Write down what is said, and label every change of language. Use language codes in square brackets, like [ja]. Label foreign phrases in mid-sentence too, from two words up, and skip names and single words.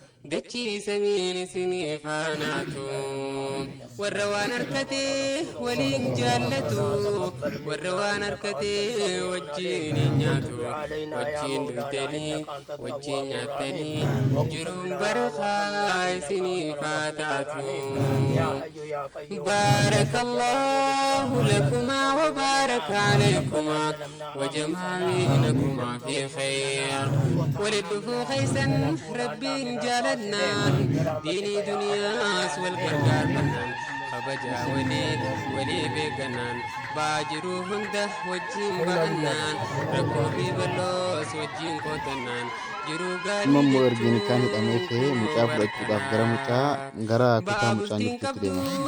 [om] dachii samiin isinii faanaatu. Warra waan harkatee waliin jaallatu, warra waan harkatee wajjin hin nyaatu, wajjin dhugdanii, wajjin nyaattanii, jiruun barakaa isinii faataatu. [ar] بارك الله لكما وبارك عليكما وجمع بينكما في خير. [om] Walitti dhufuu keessan Rabbiin jaalannaan, diinii duniyaas wal gargaarannaan, kabaja walii, walii beekannaan, baa jiruu hunda wajjin bahannaan, rakkoo fi balloos wajjin qootannaan, jiruu gaarii Amma immoo ergiin kaan hidhamee ka'ee mucaa fudhachuudhaaf gara mucaa, gara kutaa mucaan jirtutti deema.